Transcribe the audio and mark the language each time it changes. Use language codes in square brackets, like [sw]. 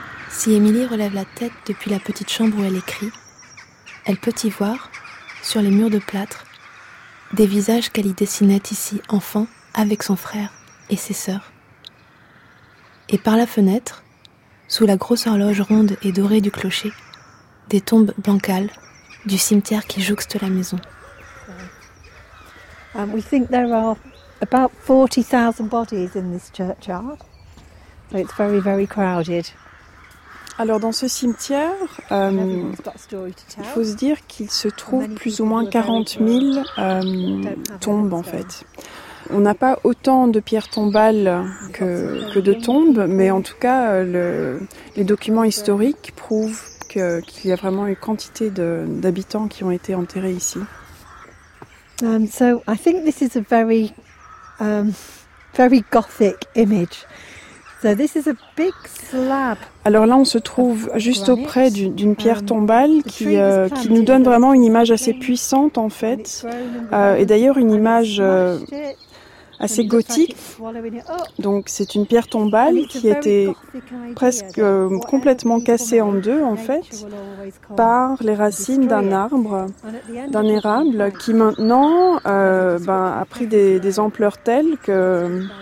[fr] Si Émilie relève la tête depuis la petite chambre où elle écrit, elle peut y voir, sur les murs de plâtre, des visages qu'elle y dessinait ici, enfant, avec son frère et ses sœurs. Et par la fenêtre, sous la grosse horloge ronde et dorée du clocher, des tombes bancales du cimetière qui jouxte la maison. [en] We think there are about 40,000 bodies in this churchyard, so it's very, very crowded. [fr] Alors dans ce cimetière, il faut se dire qu'il se trouve plus ou moins 40 000 tombes en fait. On n'a pas autant de pierres tombales que de tombes, mais en tout cas les documents historiques prouvent qu'il y a vraiment une quantité d'habitants qui ont été enterrés ici. [en] So I think this is a very very gothic image. So this is a big slab. [fr] Alors là, on se trouve juste auprès d'une pierre tombale qui nous donne vraiment une image assez puissante, en fait. Et d'ailleurs, une image assez gothique. Donc, c'est une pierre tombale qui était presque complètement cassée en deux, en fait, par les racines d'un arbre, d'un érable, qui maintenant a pris des ampleurs telles que...